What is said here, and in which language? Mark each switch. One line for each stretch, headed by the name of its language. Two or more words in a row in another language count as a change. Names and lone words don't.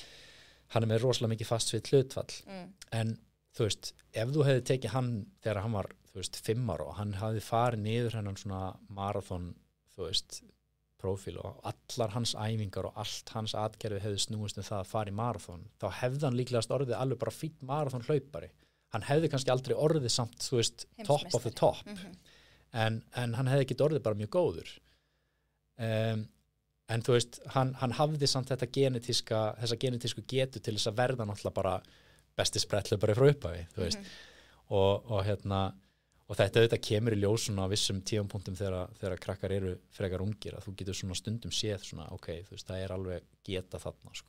Icelandic: Hann er með rosalega mikið fastfits hlutfall, en þú veist, ef þú hefði tekið hann þegar hann var, þú veist, 5 ára og hann hafði farið niður hennan svona maraþon, þú veist, prófíl og allar hans æfingar og allt hans atgerfi hefði snúist það að fara í maraþon, þá hefði hann líklegast orðið alveg bara fínn maraþon hlaupari. Hann hefði kannski aldrei orðið samt, þú veist,
English: top of the top.
Icelandic: En hann hefði ekki orðið bara mjög góður en þú veist hann hafði samt þessa genetísku getu til þess að verða náttúrulega bara besti spretthlaupari frá upphafi þú veist og þetta auðvitað kemur í ljós svona á vissum tímapunktum þegar krakkar eru frekar ungir að þú getur svona stundum séð svona ok, þú veist það er alveg geta þarna sko.